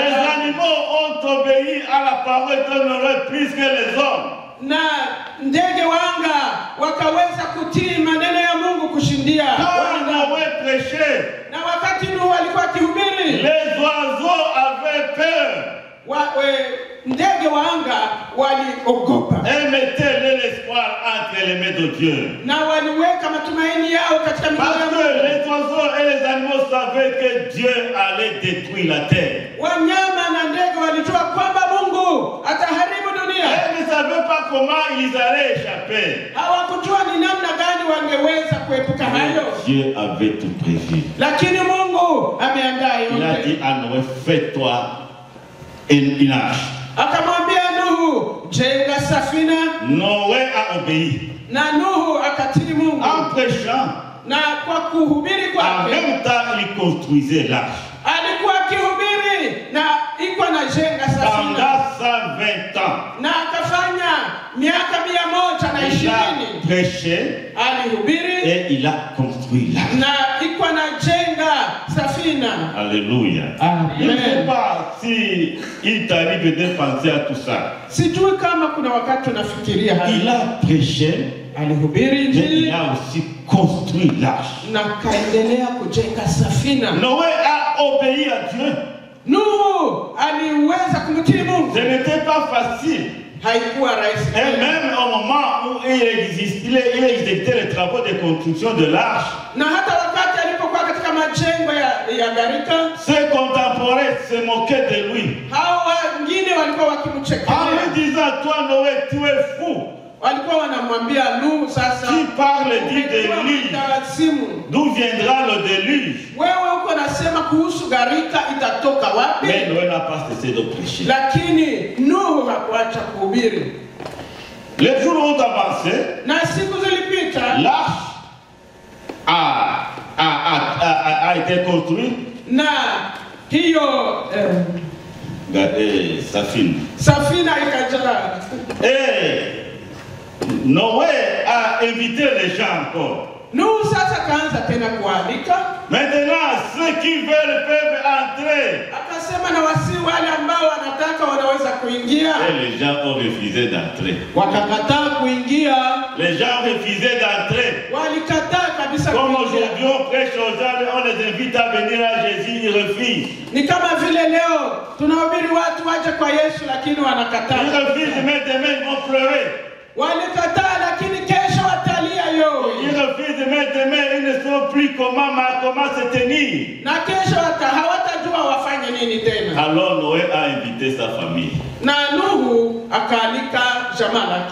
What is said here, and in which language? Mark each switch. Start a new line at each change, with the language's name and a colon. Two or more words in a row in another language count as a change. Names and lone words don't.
French: Les animaux ont obéi à la parole de Noé plus que les hommes.
Swahili: Na ndege wanga wakaweza kutii maneno ya Mungu kushindia
French: wanadamu. Noé prêchait.
Swahili: Na wakati Nuhu alikuwa akihubiri,
French: les oiseaux avaient peur.
Swahili: Ndege wanga waliogopa.
French: Et mettaient l'espoir entre les mains de Dieu.
Swahili: Na waliweka matumaini yao katika mikono ya Mungu.
French: Parce que les oiseaux et les animaux savaient que Dieu allait détruire la terre.
Swahili: Wanyama na ndege walijua kwamba Mungu ataharibu dunia.
French: Ils ne savaient pas comment ils allaient échapper.
Swahili: Hawakujua ni namna gani wangeweza kuepuka hayo.
French: Dieu avait tout prévu.
Swahili: Lakini Mungu ameandaa yote.
French: Il a dit à Noé, fais-toi une arche.
Swahili: Akamwambia Nuhu, jenga safina.
French: Noé a obéi.
Swahili: Na Nuhu akatii Mungu.
French: En prêchant.
Swahili: Na kwa kuhubiri kwake.
French: En même temps, il construisait l'arche.
Swahili: Alikuwa akihubiri na iko na jenga safina.
French: Pendant 120 ans.
Swahili: Na akafanya miaka 120.
French: Il a prêché.
Swahili: Alihubiri.
French: Et il a construit l'arche.
Swahili: Na iko na jenga safina.
French: Alléluia. Amen. Je ne sais pas si il t'arrive de penser à tout ça.
Swahili: Sijui kama kuna wakati unafikiria hayo.
French: Il a prêché.
Swahili: Alihubiri
French: Mais il a aussi construit l'arche.
Swahili: Na kaendelea kujenga safina.
French: Noé a obéi à Dieu.
Swahili: Nuhu aliweza kumtii Mungu.
French: Ce n'était pas facile.
Swahili: Haikuwa rahisi.
French: Et même au moment où il exécutait les travaux de construction de l'arche.
Swahili: Na hata wakati alipokuwa katika majengo ya gharika,
French: ses contemporains se moquaient de lui.
Swahili: Hao wengine walikuwa wakimchekelea.
French: En lui disant, toi Noé, tu es fou.
Swahili: Walikuwa wanamwambia Nuhu, sasa
French: qui parle dit déluge. D'où viendra le déluge?
Swahili: Wewe uko nasema kuhusu gharika itatoka wapi?
French: Mais Noé n'a pas cessé de prêcher.
Swahili: Lakini Nuhu hakuacha kuhubiri.
French: Les jours ont avancé.
Swahili: Na siku zilipita.
French: L'arche a été construite.
Swahili: Na hiyo Safina ikaja.
French: Et Noé a invité les gens encore.
Swahili: Nuhu sasa kaanza tena kualika.
French: Maintenant, ceux qui veulent peuvent entrer.
Swahili: Akasema na wasi wale ambao wanataka wanaweza kuingia.
French: Et les gens ont refusé d'entrer.
Swahili: Wakakataa kuingia.
French: Les gens refusaient d'entrer.
Swahili: Walikataa kabisa.
French: Comme aujourd'hui on prêche aux gens, on les invite à venir à Jésus, ils refusent.
Swahili: Ni kama vile leo tunahubiri watu waje kwa Yesu lakini wanakataa.
French: Ils refusent, mais demain ils vont pleurer.
Swahili: Walikataa lakini kesho watalia yo.
French: Ils refusent, mais demain ils ne savent plus comment se tenir.
Swahili: Na kesho hawatajua wafanye nini tena.
French: Alors Noé a invité sa famille.
Swahili: Na Nuhu akaalika jamaa lake.